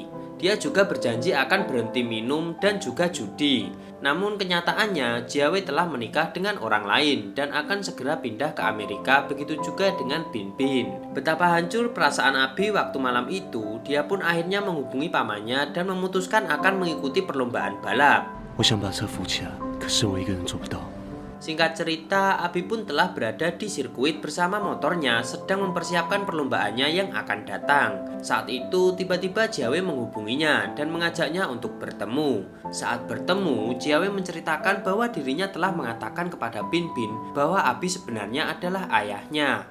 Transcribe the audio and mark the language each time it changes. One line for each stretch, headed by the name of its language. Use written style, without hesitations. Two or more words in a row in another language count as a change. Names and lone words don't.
Indonesian: Dia juga berjanji akan berhenti minum dan juga judi. Namun kenyataannya Jiawe telah menikah dengan orang lain dan akan segera pindah ke Amerika, begitu juga dengan Bin Bin. Betapa hancur perasaan Abi waktu malam itu, dia pun akhirnya menghubungi pamannya dan memutuskan akan mengikuti perlombaan balap.
Chinese: 我想把车扶起来，可是我一个人做不到。
Indonesian: Singkat cerita, Abi pun telah berada di sirkuit bersama motornya sedang mempersiapkan perlombaannya yang akan datang. Saat itu, tiba-tiba Jiawe menghubunginya dan mengajaknya untuk bertemu. Saat bertemu, Jiawe menceritakan bahwa dirinya telah mengatakan kepada Bin Bin bahwa Abi sebenarnya adalah ayahnya.